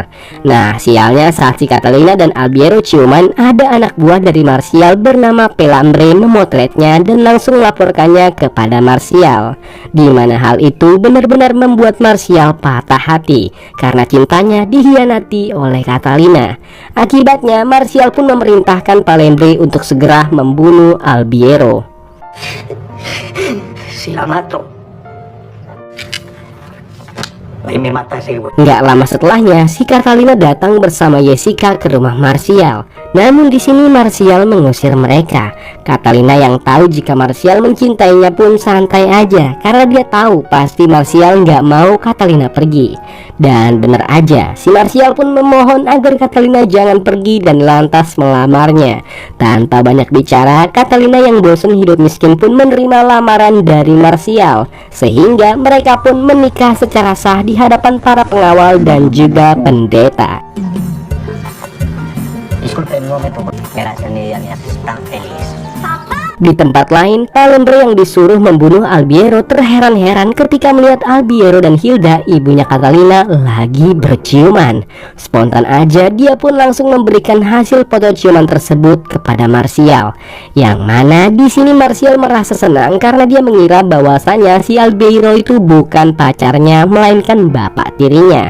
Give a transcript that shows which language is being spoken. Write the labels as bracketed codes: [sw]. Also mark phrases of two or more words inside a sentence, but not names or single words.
[id] Nah, sialnya saat si Catalina dan Albiero ciuman, ada anak buah dari Martial bernama Pelambre memotretnya dan langsung melaporkannya kepada Martial. Di mana hal itu benar-benar membuat Martial patah hati karena cintanya dihianati oleh Catalina. Akibatnya, Martial pun memerintahkan Pelambre untuk segera membunuh Albiero. [es] Si la mato, me mata ese güey. [id] Nggak lama setelahnya, si Catalina datang bersama Jessica ke rumah Martial. Namun di sini Martial mengusir mereka. Catalina yang tahu jika Martial mencintainya pun santai aja karena dia tahu pasti Martial nggak mau Catalina pergi. Dan bener aja, si Martial pun memohon agar Catalina jangan pergi dan lantas melamarnya. Tanpa banyak bicara, Catalina yang bosan hidup miskin pun menerima lamaran dari Martial. Sehingga mereka pun menikah secara sah di hadapan para pengawal dan juga pendeta. [es] Disculpe un momento, gracias Nidia, me haces tan feliz. [id] Di tempat lain, Pelambre yang disuruh membunuh Albiero terheran-heran ketika melihat Albiero dan Hilda, ibunya Catalina, lagi berciuman. Spontan aja dia pun langsung memberikan hasil foto ciuman tersebut kepada Martial. Yang mana di sini Martial merasa senang karena dia mengira bahwasanya si Albiero itu bukan pacarnya melainkan bapak tirinya.